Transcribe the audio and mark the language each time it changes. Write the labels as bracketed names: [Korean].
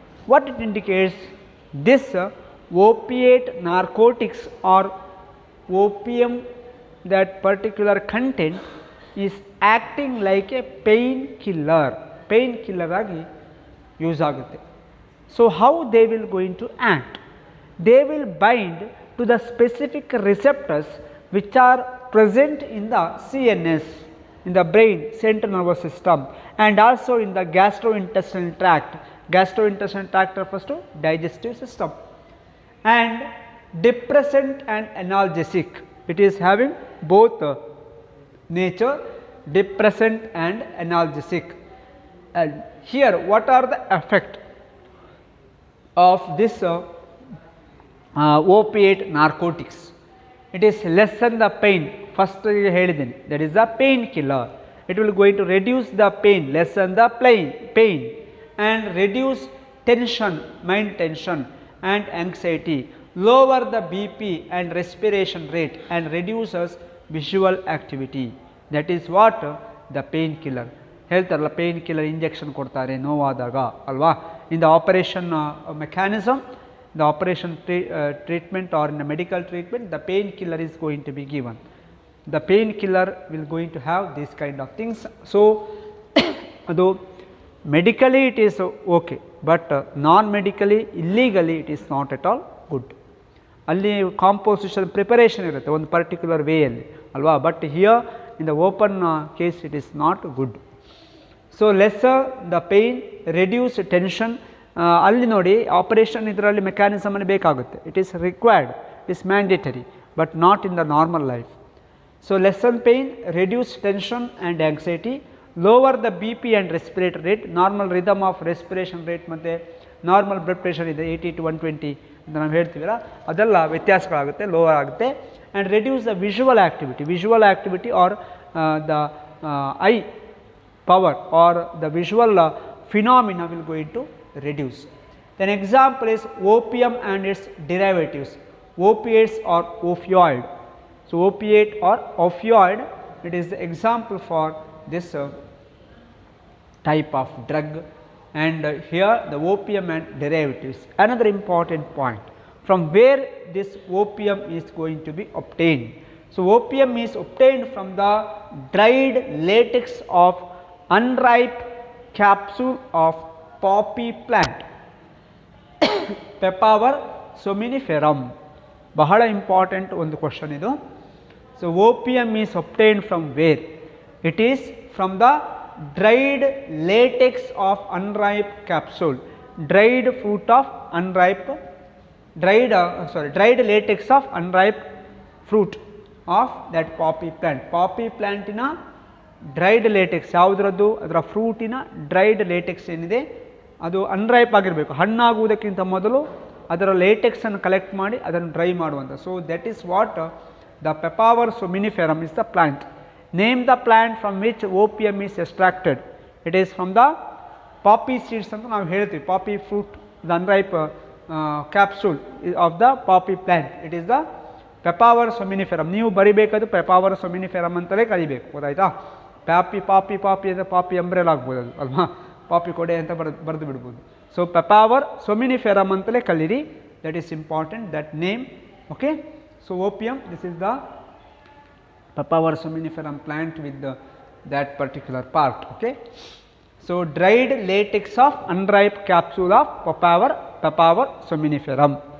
[English] What it indicates, this opiate narcotics or opium, that particular content is acting like a painkiller [Kannada] ಆಗಿ use ಆಗುತ್ತೆ. [English] So how they will going to act, they will bind to the specific receptors which are present in the CNS, in the brain, central nervous system, and also in the gastrointestinal tract. Gastrointestinal tract refers to digestive system. And depressant and analgesic, it is having both nature, depressant and analgesic. And here what are the effect of this opiate narcotics? It is lessen the pain. First ಹೇಳಿದ್ದೀನಿ, that is the pain killer. It will going to reduce the pain, lessen the pain and reduce tension, mind tension and anxiety, lower the BP and respiration rate and reduces visual activity. That is what the pain killer. [Kannada] ಹೇಳ್ತಾರಲ್ಲ, pain killer injection ಕೊಡ್ತಾರೆ ನೋವಾದಾಗ ಅಲ್ವಾ. [English] In the operation mechanism, the operation treatment or in a medical treatment, the painkiller is going to be given. The painkiller will going to have these kind of things. So although medically it is okay, but non medically, illegally it is not at all good. [Kannada] ಅಲ್ಲಿ composition preparation ಇರುತ್ತೆ ಒಂದು particular ವೇಯಲ್ಲಿ ಅಲ್ವಾ, [English] But here in the open case it is not good. So lesser the pain, reduce tension. [Kannada] ಅಲ್ಲಿ ನೋಡಿ operation ಇದರಲ್ಲಿ ಮೆಕ್ಯಾನಿಸಮಲ್ಲಿ ಬೇಕಾಗುತ್ತೆ, [English] It is required, it is mandatory, but not in the normal life. So lessen pain, reduce tension and anxiety, lower the B P and respiratory rate. [Kannada] Normal rhythm of respiration rate ಮತ್ತು normal blood pressure ಇದೆ 80 to 120 ಅಂತ ನಾವು ಹೇಳ್ತೀವಲ್ಲ, ಅದೆಲ್ಲ ವ್ಯತ್ಯಾಸಗಳಾಗುತ್ತೆ, lower ಆಗುತ್ತೆ. [English] And reduce the visual activity or the eye power or the visual phenomena will go into reduce. Then example is opium and its derivatives. Opiates or opioid. So opiate or opioid, it is the example for this type of drug. And here the opium and derivatives. Another important point, from where this opium is going to be obtained. So opium is obtained from the dried latex of unripe capsule of poppy plant Papaver somniferum. [Kannada] ಬಹಳ important ಒಂದು question ಇದು. [English] So opium is obtained from where? It is from the dried latex of unripe capsule, dried fruit of unripe, dried latex of unripe fruit of that poppy plant. [Kannada] Poppy planಟಿನ dried LaTeX ಯಾವುದರದ್ದು, ಅದರ ಫ್ರೂಟಿನ dried LaTeX ಏನಿದೆ ಅದು unripe ಆಗಿರಬೇಕು, ಹಣ್ಣಾಗುವುದಕ್ಕಿಂತ ಮೊದಲು ಅದರ ಲೇಟೆಕ್ಸನ್ನು collect ಮಾಡಿ ಅದನ್ನು dry ಮಾಡುವಂಥ. [English] So that is what the Papaver somniferum is the plant. Name the plant from which opium is extracted. It is from the poppy seeds [Kannada] ಅಂತ ನಾವು ಹೇಳ್ತೀವಿ. [English] Poppy fruit, the unripe capsule of the poppy plant. It is the Papaver somniferum. [Kannada] ನೀವು ಬರಿಬೇಕಾದ್ರೆ Papaver somniferum ಅಂತಲೇ ಕಲಿಬೇಕು, ಗೊತ್ತಾಯ್ತಾ? ಪಾಪಿ ಅಂದರೆ ಪಾಪಿ ಅಂಬ್ರೆಲಾ ಆಗ್ಬೋದು ಅದು ಅಲ್ವಾ, ಪಾಪಿ ಕೊಡೆ ಅಂತ ಬರೆದು ಬಿಡ್ಬೋದು. ಸೊ Papaver somniferum ಅಂತಲೇ ಕಲೀರಿ. [English] That is important, that name. Okay, so opium, this is the Papaver somniferum plant with that particular part. Okay, so dried latex of unripe capsule of Papaver somniferum.